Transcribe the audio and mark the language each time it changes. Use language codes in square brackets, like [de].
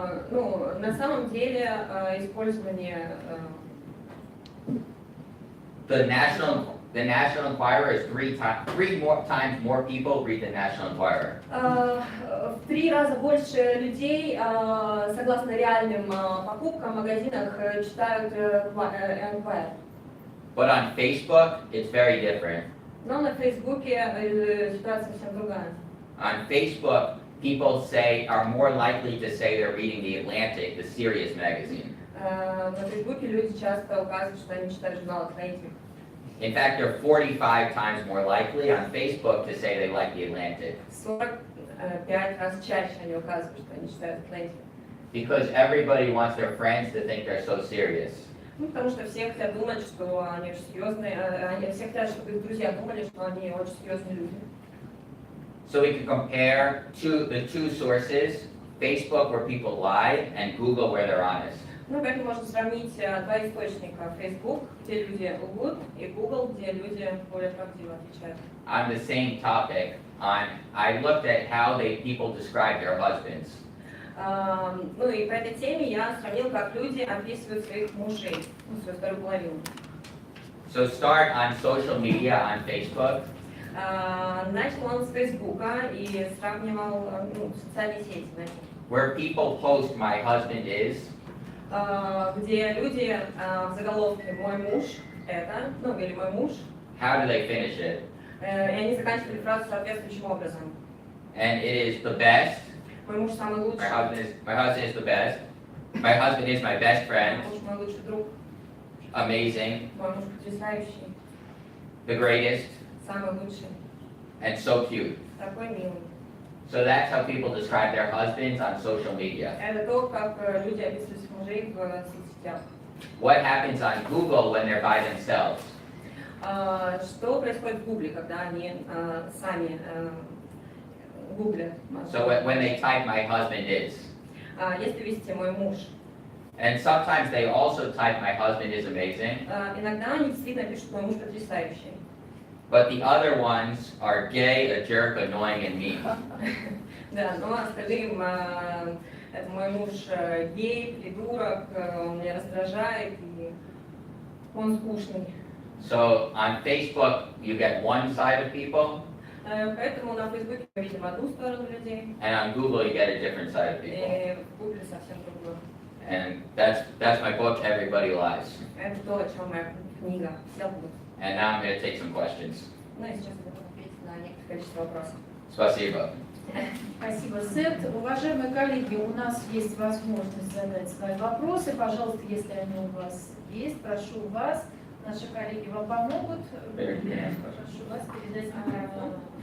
[ru] Ну, на самом деле использование [en] The National Enquirer is three more times more people read the National Enquirer. [ru] В 3 раза больше людей, согласно реальным покупкам в магазинах, читают Enquirer. [en] But on Facebook, it's very different. [ru] Но на Фейсбуке ситуация совсем другая. [en] On Facebook, people are more likely to say they're reading The Atlantic, the serious magazine. [ru] На Фейсбуке люди часто указывают, что они читают журнал Atlantic. [en] In fact, they're 45 times more likely on Facebook to say they like The Atlantic. [ru] 45 раз чаще они указывают, что они читают Atlantic. [en] Because everybody wants their friends to think they're so serious. [ru] Ну, потому что все хотят думать, что они очень серьезные, они все хотят, чтобы их друзья думали, что они очень серьезные люди. [en] So we can compare the two sources Facebook where people lie and Google where they're honest. [ru] Ну, поэтому можно сравнить два источника. Facebook, где люди лгут, и Google, где люди более правдиво отвечают. [en] On the same topic, I looked at how people describe their husbands. [ru] Ну и по этой теме я сравнил, как люди описывают своих мужей, ну, свою вторую половину. [en] So start on social media, on Facebook. [ru] Начал он с Фейсбука и сравнивал социальные сети, [en] Where people post "my husband is", [ru] где люди в заголовке «мой муж это», ну или «мой муж», [en] how do they finish it? [ru] и они заканчивали фразу соответствующим образом. [en] And it is the best. [ru] Мой муж самый лучший. [en] My husband is the best. My husband is my best friend. [ru] Мой муж мой лучший друг. [en] Amazing. [ru] Мой муж потрясающий. [en] The greatest. [ru] Самый лучший. [en] And so cute. [ru] Такой милый. [en] So that's how people describe their husbands on social media. [ru] Это то, как люди описывают своих мужей в соцсетях. [en] What happens on Google when they're by themselves? [ru] Что происходит в Гугле, когда они сами гуглят? [en] So when they type "my husband is", [ru] Если ввести «мой муж», [en] and sometimes they also type "my husband is amazing", [ru] иногда они действительно пишут «мой муж потрясающий». [en] but the other ones are gay, a jerk, annoying, and mean. [ru] Да, но остальным это мой муж гей, придурок, он меня раздражает и он скучный. [en] So on Facebook, you get one side of people, [ru] Поэтому на Фейсбуке мы видим одну сторону людей, [en] and on Google, you get a different side of people. [ru] и в Гугле совсем другую. [en] And that's my book, Everybody Lies. [ru] Это то, о чем моя книга. Все лгут. [en] And now I'm going to take some questions. [ru] Ну и сейчас я буду ответить на некоторое количество вопросов. Спасибо. Спасибо, Сет. Уважаемые коллеги, у нас есть возможность задать свои вопросы. Пожалуйста, если они у вас есть, прошу вас. Наши коллеги вам помогут. Прошу вас передать микрофон.